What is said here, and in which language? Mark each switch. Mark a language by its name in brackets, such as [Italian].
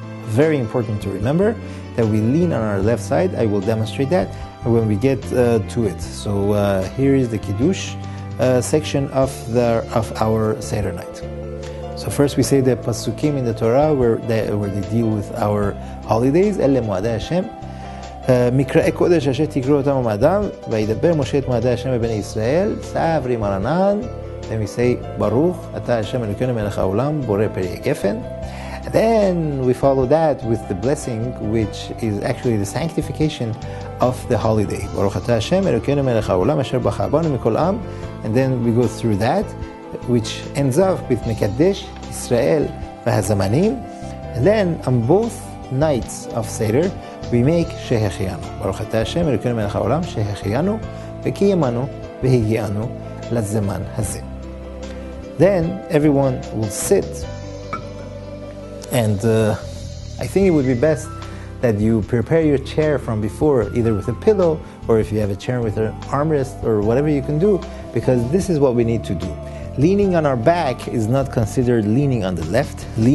[English] Very important to remember that we lean on our left side. I will demonstrate that when we get to it. So here is the Kiddush section of our Seder night. So first we say the Pasukim in the Torah where they deal with our holidays. [Hebrew] Elle moadei Hashem. מקראי קודש אשר תקראו אותם ומאדם וידבר משה את מועדי השם בבני ישראל סעברי מרנן. [English] Then we say [Hebrew] ברוך אתה השם אלוקינו מלך העולם בורא פרי הגפן. [English] And then we follow that with the blessing, which is actually the sanctification of the holiday. [Hebrew] ברוך אתה השם אלוקינו מלך העולם אשר בחר בנו מכל עם. [English] And then we go through that, which ends up with [Hebrew] מקדש ישראל והזמנים. [English] And then on both nights of Seder we make שהחיינו. [Hebrew] ברוך אתה השם אלוקינו מלך העולם שהחיינו וקיימנו והגיענו לזמן הזה. [English] Then everyone will sit, and I think it would be best that you prepare your chair from before, either with a pillow or if you have a chair with an armrest or whatever you can do, because this is what we need to do. Leaning on our back is not considered leaning on the left.